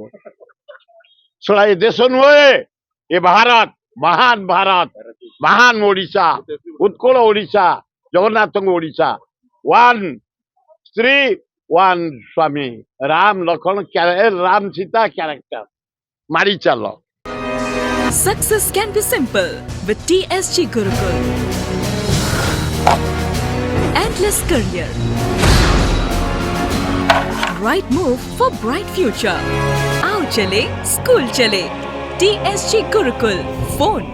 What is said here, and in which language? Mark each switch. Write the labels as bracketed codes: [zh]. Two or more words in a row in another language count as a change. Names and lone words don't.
[or] ଶଳା ଏ ଦେଶ ନୁହେଁ ଏ ଭାରତ ମହାନ ଓଡିଶା ଉତ୍କଳ ଓଡିଶା ଜଗନ୍ନାଥଙ୍କ ଓଡିଶା ୱାନ୍ ସ୍ତ୍ରୀ ୱାନ୍ ସ୍ୱାମୀ ରାମ ଲକ୍ଷ୍ମଣ ରାମ ସୀତା କ୍ୟାରେକ୍ଟର ମାରି ଚାଲ। [en] Success can be simple with TSG Gurukul. Endless career. Right move for bright future. [hi] आओ चलें, स्कूल चलें. TSG Gurukul.